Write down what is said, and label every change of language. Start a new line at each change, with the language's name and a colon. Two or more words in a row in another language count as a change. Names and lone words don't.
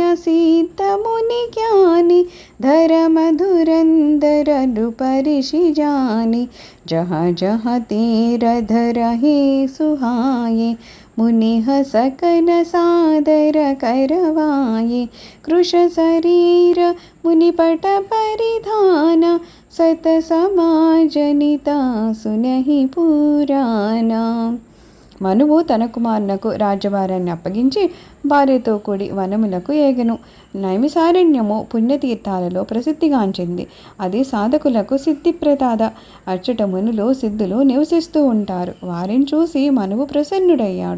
Awadhi: सिद्ध मुनि ज्ञानी धर्म धुरंधर नृपऋषि जानी जहाँ जहाँ तीर धरहे सुहाये मुनि सकन सादर करवाये कृश शरीर मुनिपट परिधान सत समाजनिता सुनहि पुराना।
Telugu: మనువు తన కుమారునకు రాజ్యభారాన్ని అప్పగించి భార్యతో కూడి వనములకు ఏగెను. నైమిసారణ్యము పుణ్యతీర్థాలలో ప్రసిద్ధిగాంచింది. అది సాధకులకు సిద్ధిప్రదాద. అచ్చట మునులు సిద్ధులు నివసిస్తూ ఉంటారు. వారిని చూసి మనువు ప్రసన్నుడయ్యాడు.